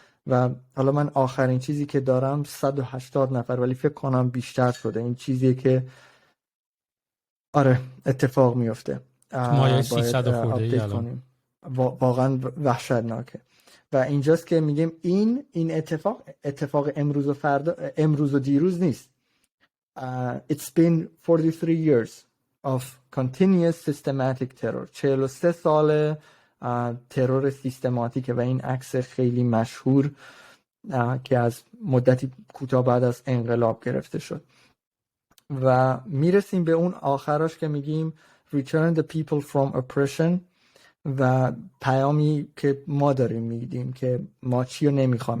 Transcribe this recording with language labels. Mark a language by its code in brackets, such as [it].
[fa] و حالا من آخرین چیزی که دارم 180 نفر، ولی فکر کنم بیشتر شده. این چیزیه که آره اتفاق میفته. مایه 300 خورده کنیم. واقعا وحشتناکه. و اینجاست که میگیم این اتفاق امروز و دیروز نیست. [en] It's been 43 years of continuous systematic terror. [fa] 43 سال ترور سیستماتیکه و این عکس خیلی مشهور که از مدتی کوتاه بعد از انقلاب گرفته شد. و میرسیم به اون آخرش که میگیم [en] return the people from oppression [fa] و پیامی که ما داریم میدیم که ما چی رو نمیخوایم.